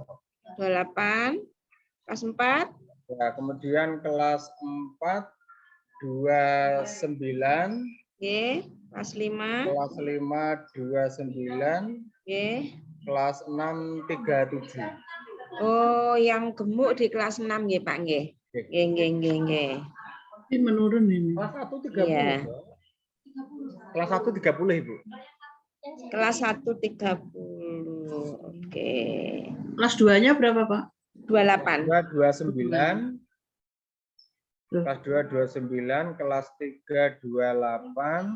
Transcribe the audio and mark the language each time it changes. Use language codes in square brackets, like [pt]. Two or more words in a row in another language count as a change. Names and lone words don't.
[id] 28, kelas 4. Ya, kemudian kelas 4 29. Oke, kelas 5. Kelas 5 29. Oke. Kelas 6 37. Oh, yang gemuk di kelas 6 nggih, Pak nggih. Nggih. Tapi menurun ini. Kelas 1 30. Iya. Kelas 1 30, Ibu. Kelas 1 30. Oke. Kelas 2-nya berapa, Pak? 28. 29. Kelas 2 29, kelas 3 28,